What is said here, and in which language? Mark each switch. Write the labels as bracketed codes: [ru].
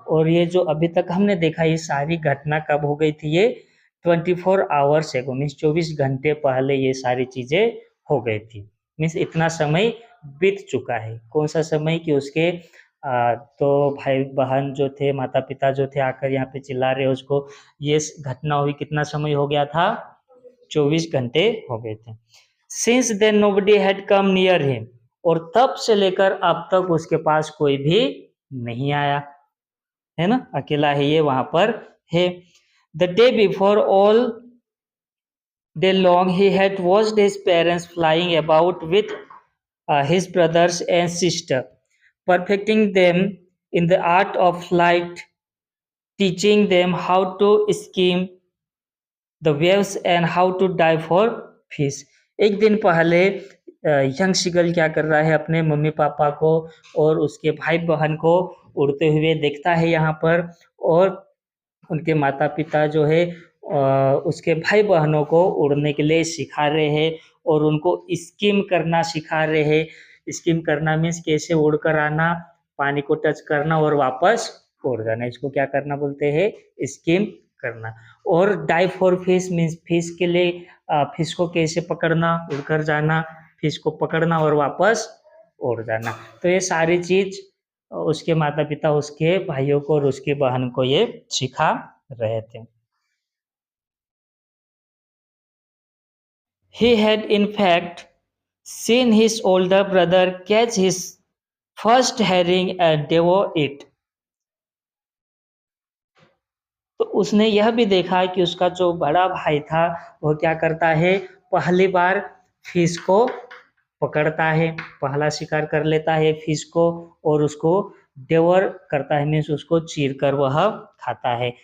[hi] और ये जो अभी तक हमने देखा ये सारी घटना कब हो गई थी, ये [en] 24 hours ago, [hi] मीन्स 24 घंटे पहले ये सारी चीजें हो गई थी, मीन्स इतना समय बीत चुका है। कौन सा समय, कि उसके तो भाई बहन जो थे, माता पिता जो थे आकर यहाँ पे चिल्ला रहे उसको, ये घटना हुई कितना समय हो गया था, 24 घंटे हो गए थे। [en] Since then nobody had come near him। [hi] और तब से लेकर अब तक उसके पास कोई भी नहीं आया, है ना, अकेला है ये वहां पर है। [en] The day before, all day long he had watched his parents flying about with his brothers and sister, perfecting them in the art of flight, teaching them how to skim the waves and how to dive for fish। [hi] एक दिन पहले young सिगल क्या कर रहा है, अपने mummy papa को और उसके भाई बहन को उड़ते हुए देखता है यहाँ पर, और उनके माता पिता जो है उसके भाई बहनों को उड़ने के लिए सिखा रहे हैं और उनको स्किम करना सिखा रहे हैं। स्किम करना मीन्स कैसे उड़कर आना, पानी को टच करना और वापस उड़ जाना, इसको क्या करना बोलते हैं, स्किम करना। और dive for fish means fish के लिए, फिश को कैसे पकड़ना, उड़कर जाना, फिश को पकड़ना और वापस उड़ जाना। तो ये सारी चीज उसके माता पिता उसके भाइयों को और उसकी बहन को ये सिखा रहे थे। [en] He had in fact seen his older brother catch his first herring and devour it। [hi] तो उसने यह भी देखा कि उसका जो बड़ा भाई था वह क्या करता है, पहली बार फिश को पकड़ता है, पहला शिकार कर लेता है फिश को और उसको डेवर करता है, मीन्स उसको चीर कर वह खाता है।